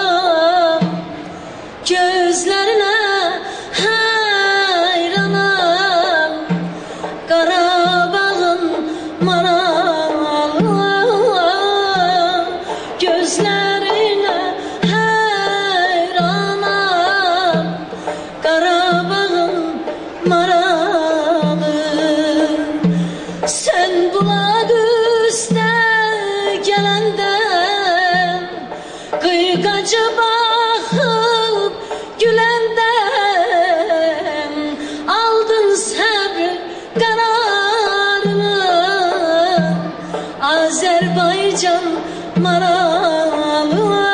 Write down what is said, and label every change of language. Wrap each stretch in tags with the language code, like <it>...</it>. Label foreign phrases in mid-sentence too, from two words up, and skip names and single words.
<tr>Gözlerine hayranım,</tr> <az>Qarabağın maralı.</az> <tr>Gözlerine hayranım,</tr> <az>Qarabağın maralı. Sen bulak üstə gələndən, qıyqacı baxıb güləndən, aldın səbr qərarını, Azərbaycan maralı.</az>